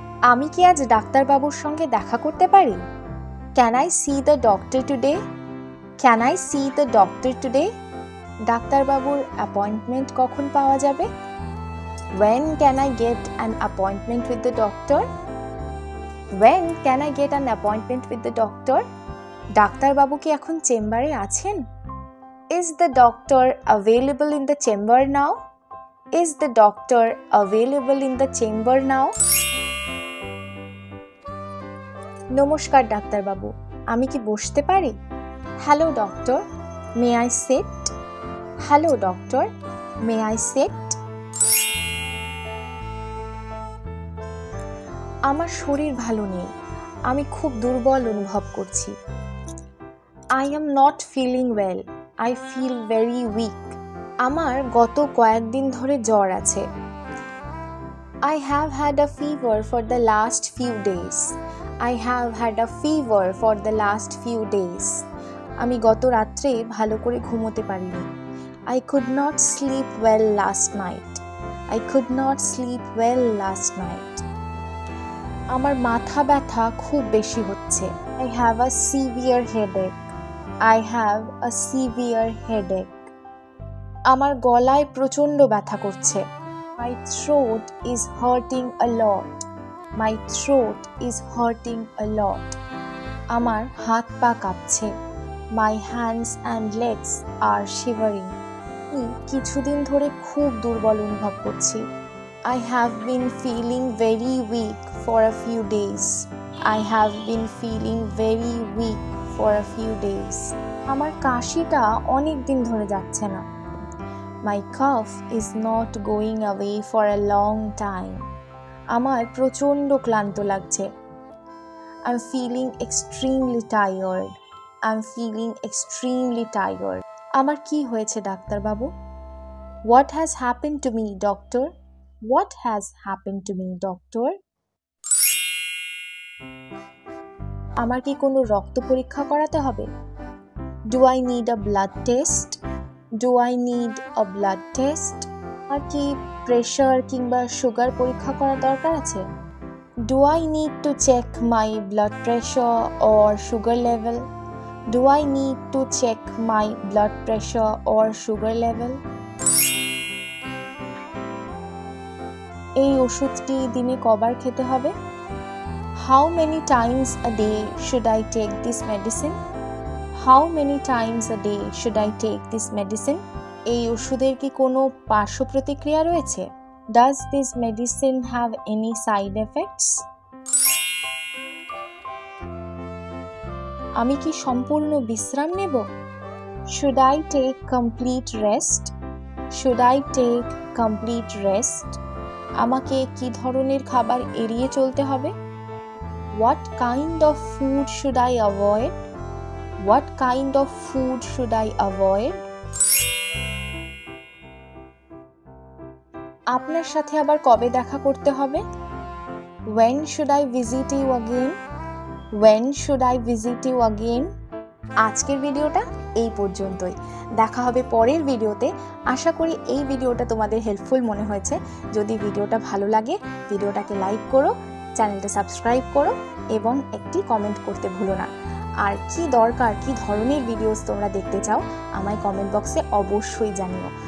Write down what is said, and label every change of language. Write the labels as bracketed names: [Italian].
[Bangla] আমি কি আজ ডাক্তারবাবুর সঙ্গে দেখা করতে পারি? [English] Can I see the doctor today? Can I see the doctor today? [Bangla] ডাক্তারবাবুর অ্যাপয়েন্টমেন্ট কখন পাওয়া যাবে? [English] When can I get an appointment with the doctor? When can I get an appointment with the doctor? [Bangla] ডাক্তারবাবু কি এখন চেম্বারে আছেন? [English] Is the doctor available in the chamber now? Is the doctor available in the chamber now? [Bangla] নমস্কার ডাক্তারবাবু, আমি কি বসতে পারি? [English] Hello doctor, may I sit? Hello doctor, may I sit? [Bangla] আমার শরীর ভালো নেই, আমি খুব দুর্বল অনুভব করছি। [English] I am not feeling well, I feel very weak. [Bangla] আমার গত কয়েকদিন ধরে জ্বর আছে। [English] I have had a fever for the last few days. I have had a fever for the last few days. [Bangla] আমি গত রাত্রে ভালো করে ঘুমোতে পারিনি। [English] I could not sleep well last night. I could not sleep well last night. [Bangla] আমার মাথা ব্যথা খুব বেশি হচ্ছে। [English] I have a severe headache. I have a severe headache. [Bangla] আমার গলায় প্রচণ্ড ব্যথা করছে। [English] My throat is hurting a lot. My throat is hurting a lot. [Bangla] আমার হাত পা কাঁপছে। [English] My hands and legs are shivering. [Bangla] আমি কিছুদিন ধরে খুব দুর্বল অনুভব করছি। [English] I have been feeling very weak for a few days. I have been feeling very weak for a few days. [Bangla] আমার কাশিটা অনেক দিন ধরে যাচ্ছে না। [English] My cough is not going away for a long time. [Bangla] আমার প্রচণ্ড ক্লান্ত লাগছে। [English] I'm feeling extremely tired. I'm feeling extremely tired. [Bangla] আমার কি হয়েছে ডাক্তারবাবু? [English] What has happened to me, doctor? What has happened to me, doctor? [Bangla] আমার কি কোনো রক্ত পরীক্ষা করাতে হবে? [English] Do I need a blood test? Do I need a blood test? [Bangla] আর কি প্রেশার কিংবা সুগার পরীক্ষা করা দরকার আছে? [English] Do I need to check my blood pressure or sugar level? Do I need to check my blood pressure or sugar level? [Bangla] এই ওষুধটি দিনে কবার খেতে হবে? [English] How many times a day should I take this medicine? How many times a day should I take this medicine? [Bangla] এই ওষুধের কি কোনো পার্শ্ব প্রতিক্রিয়া রয়েছে? [English] Does this medicine have any side effects? [Bangla] আমি কি সম্পূর্ণ বিশ্রাম নেব? [English] Should I take complete rest? Should I take complete rest? [Bangla] আমাকে কি ধরনের খাবার এড়িয়ে চলতে হবে? [English] What kind of food should I avoid? What kind of food should I avoid? [Bangla] আপনার সাথে আবার কবে দেখা করতে হবে? [English] When should I visit you again? When should I visit you again? [Bangla] আজকের ভিডিওটা এই পর্যন্তই। দেখা হবে পরের ভিডিওতে। আশা করি এই ভিডিওটা তোমাদের হেল্পফুল মনে হয়েছে। যদি ভিডিওটা ভালো লাগে ভিডিওটাকে লাইক করো, চ্যানেলটা সাবস্ক্রাইব করো এবং একটি কমেন্ট করতে ভুলো না। আর কি দরকার, কি ধরনের ভিডিওস তোমরা দেখতে চাও আমায় কমেন্ট বক্সে অবশ্যই জানিও।